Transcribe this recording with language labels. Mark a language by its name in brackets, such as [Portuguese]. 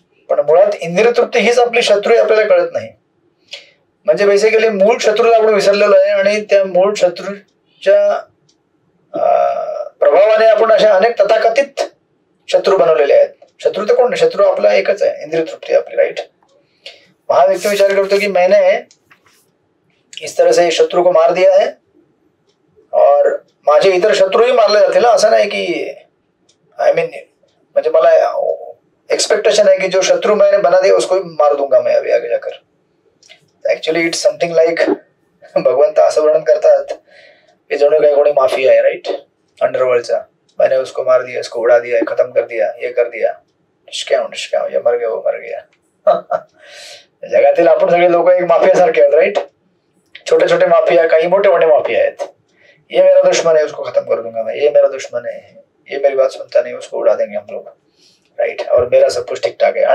[Marathi] पण मुळात इंद्रिय तृप्ती हीच आपली शत्रू आहे आपल्याला कळत नाही. म्हणजे बेसिकली मूळ शत्रूला आपण विसरलेलो आहे, आणि त्या मूळ शत्रूच्या प्रभावाने आपण अशा अनेक तथाकथित शत्रू बनवलेले आहेत. शत्रू तर कोण नाही, शत्रू आपला एकच आहे, इंद्रिय तृप्ती आपली, राइट. हा व्यक्ती विचार करतो कि [Hindi] मैंने इस तरह से शत्रु को मार दिया है [Marathi] और माझे इतर शत्रूही मारले जातील. असं नाही की म्हणजे मला एक्सपेक्टेशन [Hindi] है कि जो शत्रु मैंने बना दिया उसको मार दूंगा मैं अभी आगे जाकर. [Marathi] एक्चुअली [English] it's something like [Marathi] भगवंत असं वर्णन करतात की जणू काही कोणी माफिया आहे, राइट, अंडरवर्ल्डचा. [Hindi] मैंने उसको मार दिया, इसको उड़ा दिया, खत्म कर दिया, ये कर दिया, निष्क्याव ये मर गया वो मर गया. [Marathi] जगातील आपण सगळे लोक एक माफिया सारखे आहेत, राइट. छोटे छोटे माफिया, काही मोठे मोठे माफिया आहेत. [Hindi] ये मेरा दुश्मन है उसको खत्म कर दूंगा मैं, ये मेरा दुश्मन है, ये मेरी बात सुनता नहीं उसको उड़ा देंगे हम लोग, राइट, और मेरा सब कुछ ठीक ठाक है.